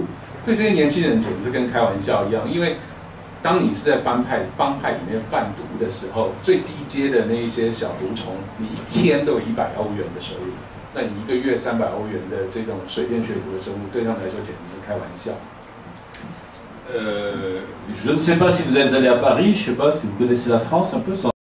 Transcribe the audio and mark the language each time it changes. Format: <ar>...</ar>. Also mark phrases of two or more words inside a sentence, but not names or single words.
<zh>对这些年轻人简直跟开玩笑一样，因为当你是在帮派里面贩毒的时候，最低阶的那一些小毒虫，你1天都有100欧元的收入，那你1个月300欧元的这种水电学徒的收入，对他们来说简直是开玩笑。</zh> <fr>Je ne sais pas si vous êtes allé à Paris, je ne sais pas si vous connaissez la France un peu.</fr>